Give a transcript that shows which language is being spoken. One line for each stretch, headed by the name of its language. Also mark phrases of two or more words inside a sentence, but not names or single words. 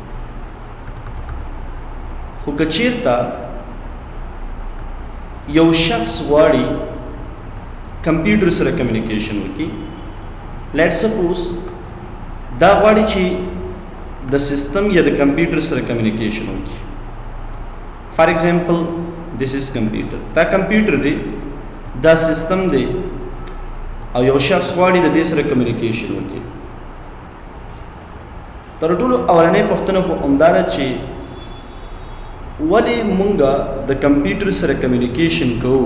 Pashto: خو که چېرته یو شخص غواړي کمپیوټر سره کمیونیکیشن وکړي،
English: let suppose
Pashto: دا غواړي چې د سیستم یا د کمپیوټر سره کمیونیکیشن وکړي.
English: for example this is computer,
Pashto: دا کمپیوټر دی، دا سیستم دی او یو شخص غواړي د دې سره کمیونیکیشن وکړي. تر ټولو اولنۍ پوښتنه خو همدا ده چې ولې مونږه د کمپیوټر سره کمیونیکیشن کوو؟